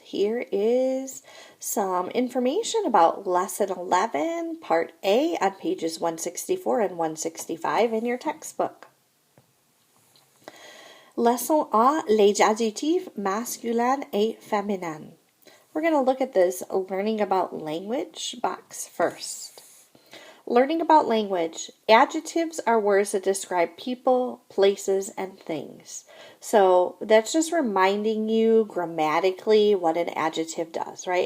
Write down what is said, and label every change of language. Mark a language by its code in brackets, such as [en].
[en] Here is some information about Lesson 11, Part A on pages 164 and 165 in your textbook. [fr] Leçon A, les adjectifs masculins et féminins. [en] We're going to look at this learning about language box first. Learning about language, adjectives are words that describe people, places, and things. So that's just reminding you grammatically what an adjective does, right?